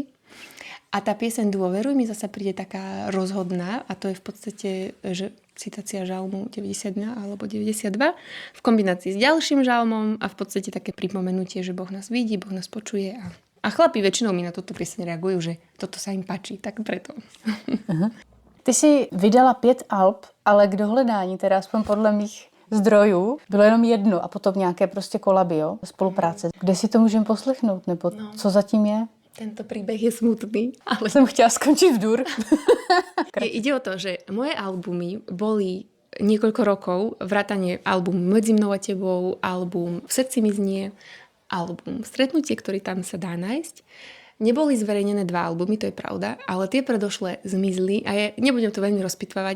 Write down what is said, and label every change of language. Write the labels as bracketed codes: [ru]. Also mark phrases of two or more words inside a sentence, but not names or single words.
[sk] A tá pieseň Dôveruj mi zasa príde taká rozhodná a to je v podstate, že citácia žalmu 91 alebo 92 v kombinácii s ďalším žalmom a v podstate také pripomenutie, že Boh nás vidí, Boh nás počuje a chlapi väčšinou mi na toto pieseň reagujú, že toto sa im páči, tak preto. Aha. [cs] Ty si vydala 5 alb, ale k dohledání, teda aspoň podle mých zdrojů, bylo jenom jedno a potom nějaké prostě kolabio, spolupráce. Kde si to můžeme poslechnout, nebo co zatím je? [sk] Tento príbeh je smutný, ale som chtěla skončiť v dur. Ide o to, že moje albumy boli niekoľko rokov, vrátane album Medzi mnou a tebou, album V srdci mi znie, album Stretnutie, ktorý tam sa dá nájsť. Neboli zverejnené 2 albumy, to je pravda, ale tie predošlé zmizli a ja nebudem to veľmi rozpitvávať.